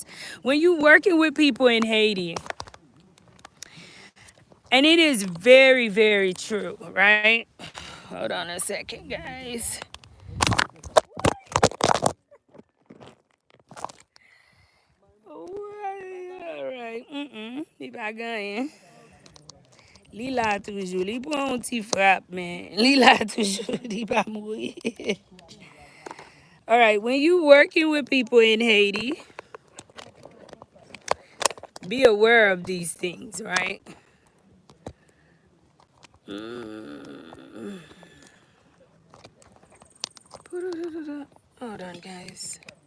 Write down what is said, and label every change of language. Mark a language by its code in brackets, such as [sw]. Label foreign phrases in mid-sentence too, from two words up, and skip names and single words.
[en] When you working with people in Haiti, and it is very, very true, right? Hold on a second, guys. All right. [ht] Li pa ganyen. Li la toujou. Li pou an ti frap, men. Li la toujou. Li pa mouri. [en] All right. When you working with people in Haiti, be aware of these things, right? Hold on, guys.